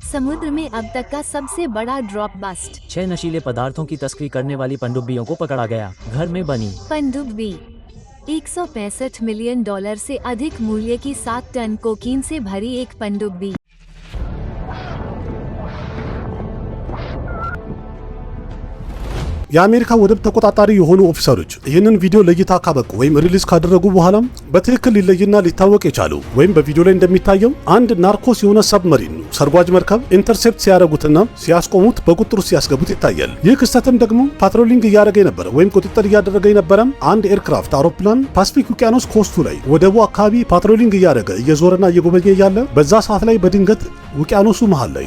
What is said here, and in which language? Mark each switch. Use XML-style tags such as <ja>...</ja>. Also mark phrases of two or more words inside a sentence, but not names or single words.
<hi>समुद्र में अब तक का सबसे बड़ा</hi> <en>drop bust.</en> <hi>6 नशीले पदार्थों की तस्करी करने वाली पनडुब्बियों को पकड़ा गया। घर में बनी पनडुब्बी 165 मिलियन डॉलर से अधिक मूल्य की 7 टन कोकीन से भरी एक पनडुब्बी।</hi> <am>የአሜሪካ ወደብ ተቆጣጣሪ የሆኑ ኦፊሰሮች ይህንን ቪዲዮ ለእይታ ካበቁ ወይም ሪሊዝ ካደረጉ በኋላ በትክክል ሊለይና ሊታወቅ የቻሉ ወይም በቪዲዮ ላይ እንደሚታየው አንድ ናርኮስ የሆነ ሰብመሪን ሰርጓጅ መርከብ ኢንተርሴፕት ሲያደርጉትና ሲያስቆሙት በቁጥጥር ውስጥ ሲያስገቡት ይታያል። ይህ ክስተትም ደግሞ ፓትሮሊንግ እያደረገ የነበረ ወይም ቁጥጥር እያደረገ የነበረ አንድ ኤርክራፍት አውሮፕላን ፓሲፊክ ውቅያኖስ ኮስቱ ላይ ወደቡ አካባቢ ፓትሮሊንግ እያደረገ እየዞረና እየጎበኘ ያለ በዛ ሰዓት ላይ በድንገት ውቅያኖሱ መሃል ላይ</am>